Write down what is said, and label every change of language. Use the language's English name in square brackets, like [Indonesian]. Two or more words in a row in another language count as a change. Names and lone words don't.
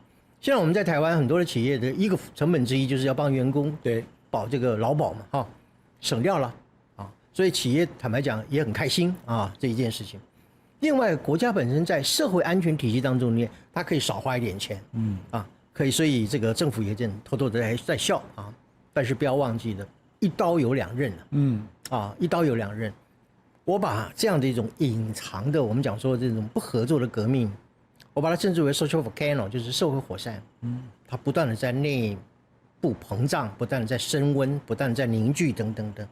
[Chinese] 現在我們在台灣很多的企業的一個成本之一就是要幫員工保這個勞保嘛，哈，省掉了啊，所以企業坦白講也很開心啊這一件事情。另外，國家本身在社會安全體系當中呢，它可以少花一點錢，可以，所以這個政府也正偷偷的在笑啊。但是不要忘記了，一刀有兩刃一刀有两刃。我把這樣的一種隱藏的，我們講說這種不合作的革命，我把它稱之為 [English] social volcano， [Chinese] 就是社會火山。它不斷的在內部膨脹，不斷的在升溫，不斷的在凝聚等等的。